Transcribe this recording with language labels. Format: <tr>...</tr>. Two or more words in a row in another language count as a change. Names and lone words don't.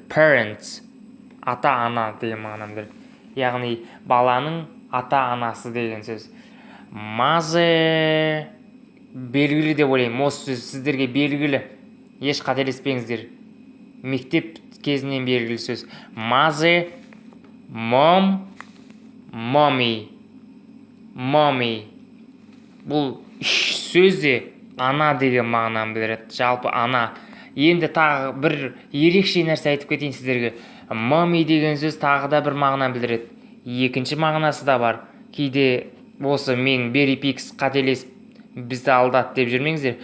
<kk>Parents ата-ана деген мағынаны білдіреді. Яғни баланың ата-анасы деген сөз. Mother белгілі деп ойлаймын. Осы сөз сіздерге белгілі. Еш қателеспеңіздер. Мектеп кезінен белгілі сөз.</kk> <en>Mother, mom, mommy.</en> <kk>Бұл сөз де ана деген мағынаны білдіреді. Жалпы ана. Енді тағы бір ерекше нәрсе айтып кетейін сіздерге. Mommy деген сөз тағы да бір мағынаны білдіреді. Екінші мағынасы да бар. Кейде осы мен берипикс қателесіп бізді алдады деп жүрмеңіздер.</kk>